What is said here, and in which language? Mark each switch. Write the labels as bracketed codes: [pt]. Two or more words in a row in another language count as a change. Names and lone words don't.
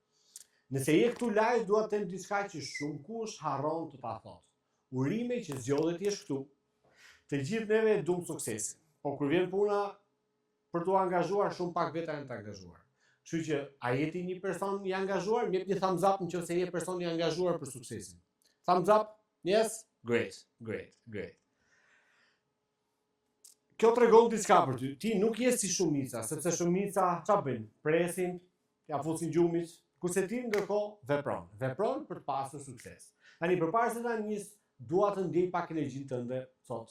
[sq] Nëse je këtu live, dua të them diçka që shumë kush harron të ta thotë. Urime që zgjodhet jesh këtu. Të gjithë neve duam sukses. Po kur vjen puna për t'u angazhuar, shumë pak veta janë të angazhuar. Kështu që a jeti një person i angazhuar? Më jep një [en] thumbs up [sq] nëse je person i angazhuar për suksesin. [en] Thumbs up? Yes? Great. [sq] Kjo tregon diçka për ty. Ti nuk je si shumica, sepse shumica çfarë bëjnë? Presin, ja fusin gjumit. Kurse ti ndërkohë vepron për të pasur sukses. Tani përpara se ta nis, dua të ndjej pak energjinë tënde sot.